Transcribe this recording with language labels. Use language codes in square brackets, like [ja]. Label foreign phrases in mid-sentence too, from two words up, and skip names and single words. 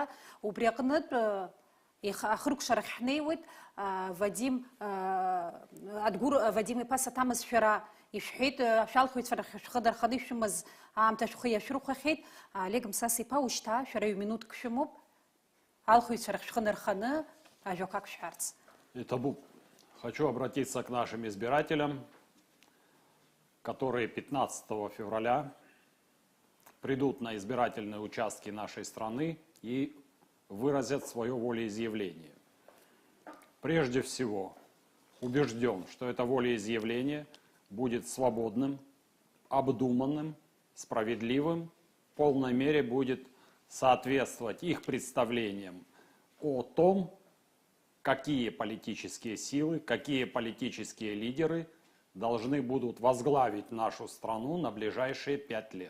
[ab] Убри аҟнытә ахыркәшарахь ҳнеиуеит, Адгур Вадим Ипа саҭамыз шәара ишәҳәеит, шәалхыҩцәа шәхы дарханы ишәымаз аамҭа шәхы иашәырхәахьеит. Олег Мсас-Ипа уажәшьҭа шәара ҩ-минуҭк шәымоуп, алхыҩцәа рахь шәхы нарханы ажәақәак шәҳәарц. Табуб, [ru] хочу обратиться к нашим избирателям, которые 15 февраля придут на избирательные участки нашей страны и выразят свое волеизъявление. Прежде всего, убежден, что это волеизъявление будет свободным, обдуманным, справедливым, в полной мере будет соответствовать их представлениям о том, какие политические силы, какие политические лидеры должны будут возглавить нашу страну на ближайшие 5 лет.